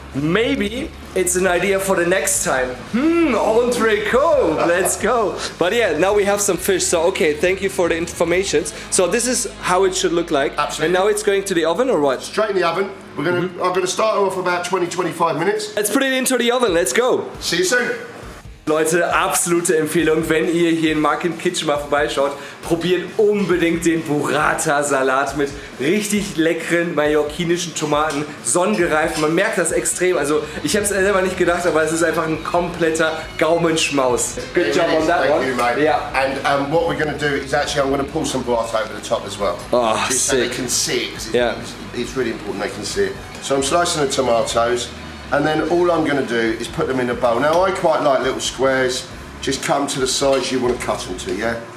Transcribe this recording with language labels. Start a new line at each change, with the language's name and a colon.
English: Maybe it's an idea for the next time. Entrecôte, let's go. But yeah, now we have some fish. So okay, thank you for the information. So this is how it should look like. Absolutely. And now it's going to the oven or what? Straight in the oven. I'm gonna start off about 20-25 minutes. Let's put it into the oven. Let's go. See you soon.
German: Leute, absolute Empfehlung, wenn ihr hier in Market Kitchen mal vorbeischaut, probiert unbedingt den Burrata-Salat mit richtig leckeren mallorquinischen Tomaten, sonnengereift. Man merkt das extrem. Also ich habe es selber nicht gedacht, aber es ist einfach ein kompletter Gaumenschmaus.
English: Good job on that one. Thank you, mate. Yeah. And what we're going to do is actually I'm going to pull some burrata over the top as well. Oh, just so they sick. can see it. 'Cause Yeah. it's really important they can see it. So I'm slicing the tomatoes. And then all I'm going to do is put them in a bowl. Now I quite like little squares, just come to the size you want to cut them to, yeah?